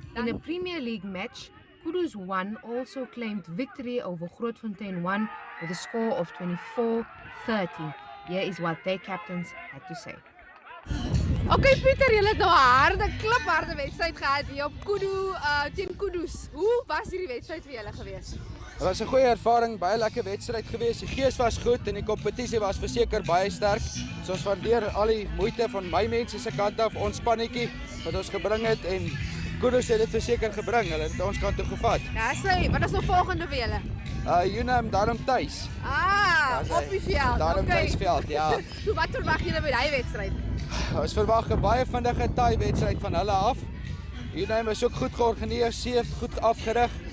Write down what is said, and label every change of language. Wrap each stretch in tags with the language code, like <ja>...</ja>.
<en>In a Premier League match, Kudus 1 also claimed victory over Grootfontein 1 with a score of 24-13. Here is what their captains had to say.</en> <af>Okay, Pieter, julle het nou 'n klipharde wedstryd gehad hier op teen Kudus. Hoe was hierdie wedstryd vir julle gewees? Dit was 'n goeie ervaring, baie lekker wedstryd geweest. Die gees was goed en die kompetisie was verseker baie sterk. So ons waardeer al die moeite van my mense se kant af, ons spannetjie wat ons gebring het en Kudus het dit verseker gebring. Hulle het ons kant toe gevat. Ja, sy, wat is nog volgende vir julle? Unam daarom tuis. Op die veld. Daarom tuisveld, ja. So wat verwag julle by daai wedstryd? Ons verwag 'n baie vindige taai wedstryd van hulle af. Unam is ook goed georganiseer, goed afgerig.</af>